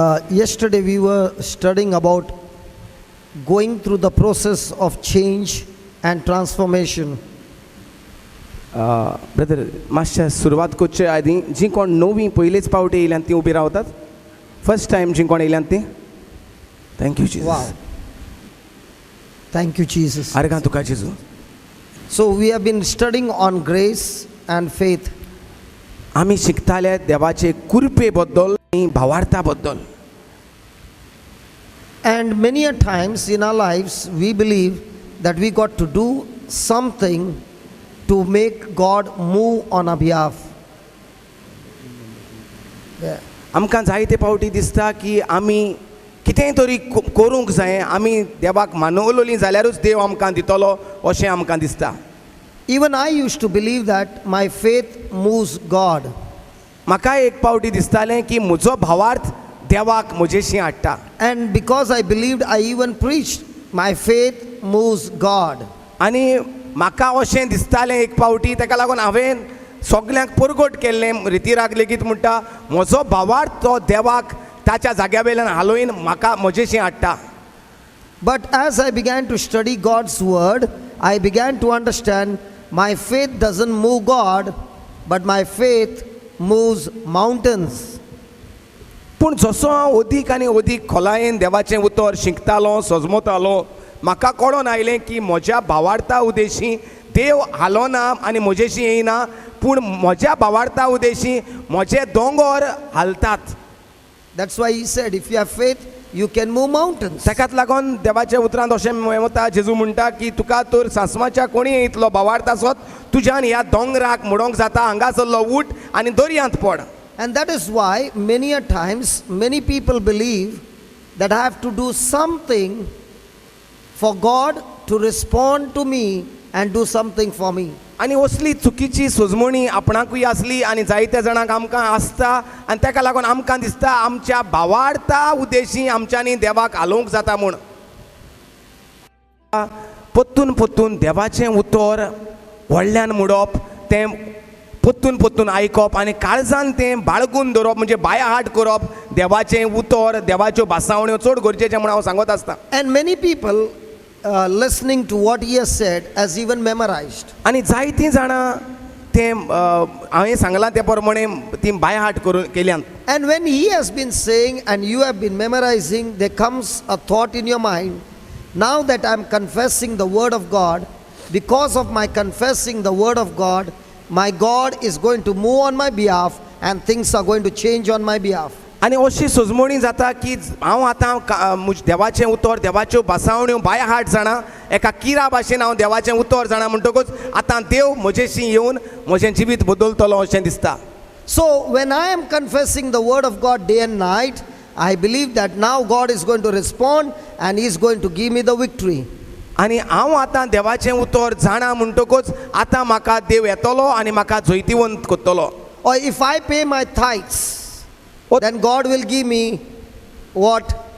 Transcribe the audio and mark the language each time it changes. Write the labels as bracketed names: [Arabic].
[English] Yesterday we were studying about going through the process of change and transformation. [Konkani] Brother मातशें सुरवात करचे आदी जी कोण नवी पयलेच पावटी येयल्यान ती उबी रावतात [English] first time [Konkani] जी कोण येयल्यान ती [English] Thank you Jesus Wow. Thank you, Jesus. [Konkani] आर्गां तुका जेजू [English] So we have been studying on grace and faith. [Konkani] आमी शिकताले देवाचे कृपे बद्दल आनी भावार्था बद्दल. [English] And many a times in our lives we believe that we got to do something to make God move on our behalf. Yeah. [Konkani] आमकां जायते पावटी दिसता की आमी कितेंय तरी करूंक जाय आमी देवाक मानवलोली जाल्यारूच देव आमकां दितलो अशें आमकां दिसता. [English] Even I used to believe that my faith moves God. [Konkani] म्हाका एक पावटी दिसतालें की म्हजो भावार्थ देवाक म्हजेशी हाडटा. [English] And because I believed, I even preached, my faith moves God. [Konkani] आनी म्हाका अशें दिसतालें एक पावटी ताका लागून हांवें सगल्यांक परगट केल्लें रितीराक लेगीत म्हणटा म्हजो भावार्थ तो देवाक ताच्या जाग्या वयल्यान हालोवन म्हाका म्हजेशी हाडटा. [English] But as I began to study God's word, I began to understand my faith doesn't move God, but my faith moves mountains. [Konkani] पूण जसो हांव अदीक आनी अदीक खोलायेन देवाचें उतर शिकतालो सजमतालो म्हाका कळोन आयलें की म्हज्या भावार्था उदेशी देव हालोना आनी म्हजेशी येयना पूण म्हज्या भावार्था उदेशी म्हजे दोंगर हालतात. [English] That's why he said, if you have faith, you can move mountains. [Konkani] ताकाच लागून देवाच्या उतरांत अशें वता जेजू म्हणटा की तुका तर सासवाच्या कोणी येतलो भावार्थ आसत तुज्यान ह्या दोंगराक मोडोंक जाता हांगासरलो उठ आनी दर्यांत per. [English] And that is why many a times many people believe that I have to do something for God to respond to me and do something for me. [Konkani] आनी असली चुकीची सोजमणी आपणाकूय आसली आनी जायत्या जाणांक आमकां आसता आनी ताका लागून आमकां दिसता आमच्या भावार्था उद्देशी आमच्यांनी देवाक हालोवंक जाता म्हूण. पत्तून पत्तून देवाचें उतर व्हडल्यान म्हणप तें पत्तून पत्तून आयकप आनी काळजान तें बाळगून दवरप म्हणजे बायहाट करप देवाचें उतर देवाच्यो भासावण्यो चड गरजेचें म्हूण हांव सांगत आसता. [English] And many people listening to what he has said has even memorized. [Konkani] आनी जायतीं जाणां तें हांवें सांगलां त्या प्रमाणे ती बायहाट करून केल्यान. [English] And when he has been saying and you have been memorizing, there comes a thought in your mind, now that I am confessing the word of God, because of my confessing the word of God, my God is going to move on my behalf and things are going to change on my behalf. [Konkani] आनी अशी सोजमणी जाता की हांव आतां देवाचें उतर देवाच्यो भासावण्यो बायहाट जाणा एका किरा भाशेन हांव देवाचें उतर जाणा म्हणटकूच आतां देव म्हजेशी येवन म्हजें जिवीत बदलतलो अशें दिसता. [English] So when I am confessing the word of God day and night, I believe that now God is going to respond and he is going to give me the victory. [Konkani] आनी हांव आतां देवाचें उतर जाणा म्हणटकूच आतां म्हाका देव येतलो आनी म्हाका जैतिवंत करतलो. [English] Or if I pay my tithes, then God will give me what